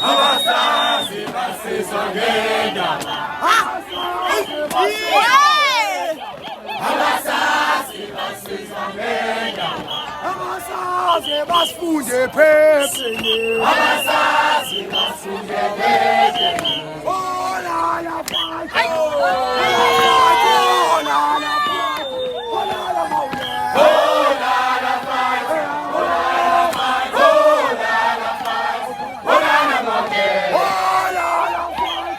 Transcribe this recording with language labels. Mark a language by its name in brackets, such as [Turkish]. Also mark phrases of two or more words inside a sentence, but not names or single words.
[Zulu] Abasazi basezwa ngendaba. Abasazi basezwa ngendaba. Abasazi basifunde phepheni. Abasazi basifunde phepheni. [English] Oh la la fight. Oh la la fight. Oh la la mawle. Oh la la fight. Oh la la fight. Oh la la fight. Oh la la mawle. Oh la la fight.